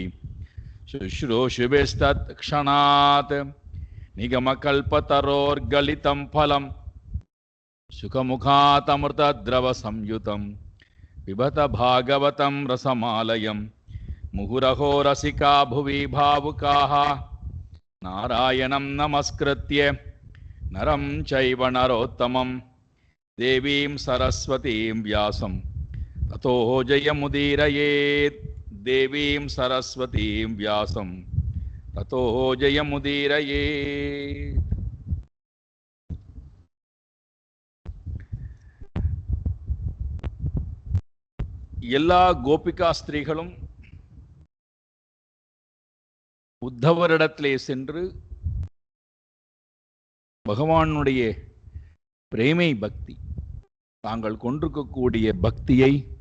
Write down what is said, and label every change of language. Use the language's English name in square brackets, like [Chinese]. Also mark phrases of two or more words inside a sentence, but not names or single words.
[Sanskrit] शुश्रूषुभिस्तत्क्षणात् निगमकल्पतरोर्गलितं फलं सुखमुखातमृतद्रवसंयुतं पिबत भागवतं रसमालयं मुहुरहो रसिका भुवि भावुकाः नारायणं नमस्कृत्य नरं चैव नरोत्तमं देवीं सरस्वतीं व्यासं ततो जयमुदीरयेत्। देवीं सरस्वतीं व्यासं ततो जयमुदीरयेत्। [Tamil] எல்லா கோபிகா ஸ்திரீகளும் உத்தவரிடத்திலே சென்று பகவானுடைய பிரேமை பக்தி தாங்கள் கொண்டிருக்கக்கூடிய பக்தியை